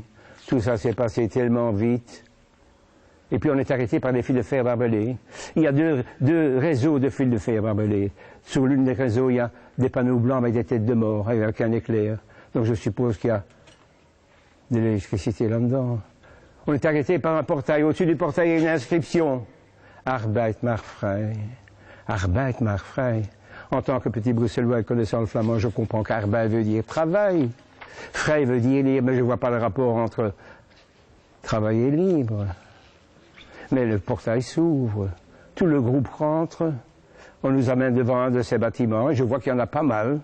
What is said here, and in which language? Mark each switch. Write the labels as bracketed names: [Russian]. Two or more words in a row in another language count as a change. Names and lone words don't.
[French] Tout ça s'est passé tellement vite. Et puis on est arrêté par des fils de fer barbelés. Il y a deux réseaux de fils de fer barbelés. Sur l'une des réseaux, il y a des panneaux blancs avec des têtes de mort, avec un éclair. Donc je suppose qu'il y a de l'électricité là-dedans. On est arrêté par un portail. Au-dessus du portail, il y a une inscription. [German] Arbeit macht frei. Arbeit macht frei. [French] En tant que petit bruxellois connaissant le flamand, je comprends qu'arbeit veut dire travail. Frei veut dire libre, mais je ne vois pas le rapport entre travail et libre. Mais le portail s'ouvre, tout le groupe rentre, on nous amène devant un de ces bâtiments, et je vois qu'il y en a pas mal.